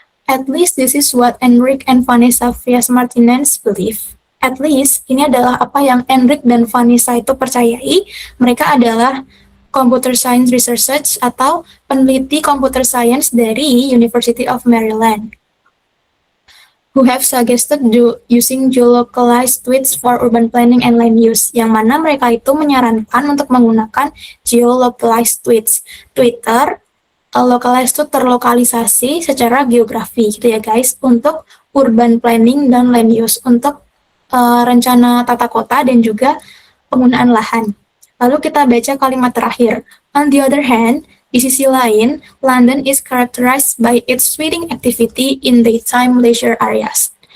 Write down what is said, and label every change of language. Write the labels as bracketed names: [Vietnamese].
[English] At least this is what Enrique and Vanessa Frias Martinez believe. At least [Indonesian] ini adalah apa yang Enrique dan Vanessa itu percayai. Mereka adalah computer science researchers atau peneliti computer science dari University of Maryland, [English] who have suggested using geolocalized tweets for urban planning and land use, [Indonesian] yang mana mereka itu menyarankan untuk menggunakan geolocalized tweets. Twitter localized itu terlokalisasi secara geografi gitu ya guys, untuk urban planning dan land use, untuk rencana tata kota dan juga penggunaan lahan. Lalu kita baca kalimat terakhir. [English] On the other hand, [Indonesian] di sisi lain, [English] London is characterized by its tweeting activity in daytime leisure areas.